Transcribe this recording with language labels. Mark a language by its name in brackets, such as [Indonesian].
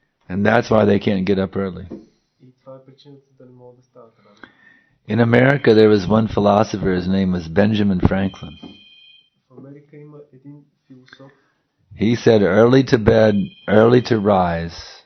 [English] And that's why they can't get up early. [Bulgarian] И това е причината да не могат да стават рано. [English] In America there was one philosopher, his name was Benjamin Franklin. [Bulgarian] В Америка има един философ. [English] He said early to bed, early to rise.